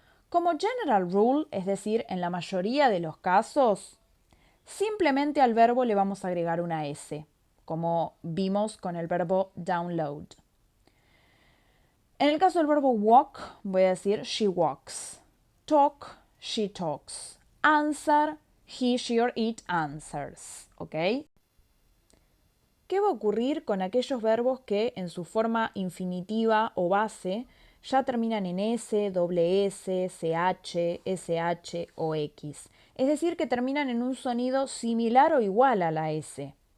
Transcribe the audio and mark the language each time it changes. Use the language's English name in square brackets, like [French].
[Spanish] Como [English] general rule, [Spanish] es decir, en la mayoría de los casos, simplemente al verbo le vamos a agregar una S, como vimos con el verbo download. En el caso del verbo walk, voy a decir [English] she walks. Talk, she talks. Answer, he, she or it answers. [Spanish] ¿Ok? ¿Qué va a ocurrir con aquellos verbos que en su forma infinitiva o base ya terminan en S, doble S, CH, SH o X? Es decir, que terminan en un sonido similar o igual a la S.